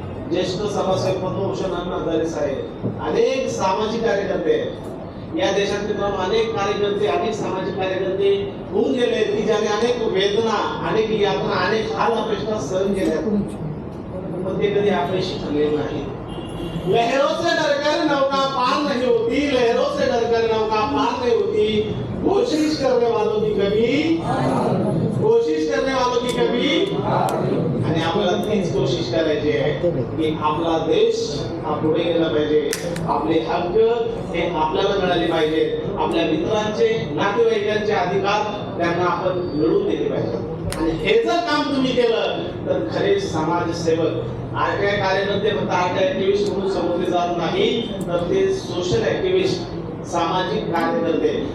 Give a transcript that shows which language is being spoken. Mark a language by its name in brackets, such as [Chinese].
[Marathi] ज्येष्ठ समाजसेवक पद्मभूषण अण्णा हजारे साहेब, अनेक सामाजिक कार्यकर्ते या देशात मित्रांनो, अनेक कार्यकर्ते, अनेक सामाजिक कार्यकर्ते होऊन गेले की ज्याने अनेक वेदना, अनेक यातना, अनेक हाल अपेक्षा सहन केल्या, पण ते कधी अपयशी ठरले नाही. [Hindi] लहरों से डरकर नौका पार नहीं होती, लहरों से डरकर नौका पार नहीं होती, कोशिश करने वालों की कभी, कोशिश करने वालों की कभी. [Marathi] आणि आपल्याला तीच कोशिश करायची आहे की आपला देश हा पुढे गेला पाहिजे, आपले हक्क हे आपल्याला मिळाले पाहिजे, आपल्या मित्रांचे, नातेवाईकांचे अधिकार त्यांना आपण मिळवून दिले पाहिजे. आणि हे जर काम तुम्ही केलं तर खरे समाजसेवक, आरटीआय कार्यकर्ते फक्त आरटीआय ऍक्टिव्हिस्ट म्हणून समजले जात नाही, तर ते सोशल ऍक्टिव्हिस्ट, सामाजिक कार्यकर्ते.